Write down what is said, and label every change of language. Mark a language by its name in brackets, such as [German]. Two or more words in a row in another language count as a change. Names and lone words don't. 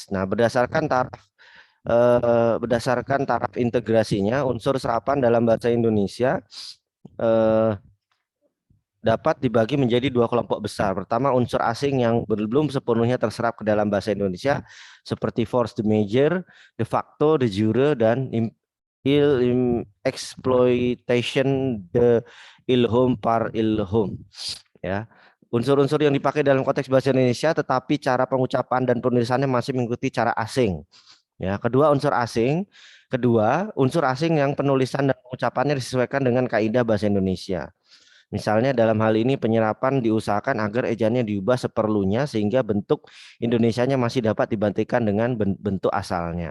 [Indonesian] Nah, berdasarkan taraf integrasinya, unsur serapan dalam bahasa Indonesia dapat dibagi menjadi dua kelompok besar. Pertama, unsur asing yang belum sepenuhnya terserap ke dalam bahasa Indonesia seperti [French] force de majeur, [Latin] de facto, de jure, [Indonesian] dan [French] exploitation de ilhom par ilhom. [Indonesian] Ya, unsur-unsur yang dipakai dalam konteks bahasa Indonesia, tetapi cara pengucapan dan penulisannya masih mengikuti cara asing. Ya, kedua unsur asing yang penulisan dan pengucapannya disesuaikan dengan kaidah bahasa Indonesia. Misalnya dalam hal ini penyerapan diusahakan agar ejaannya diubah seperlunya sehingga bentuk Indonesianya masih dapat dibandingkan dengan bentuk asalnya.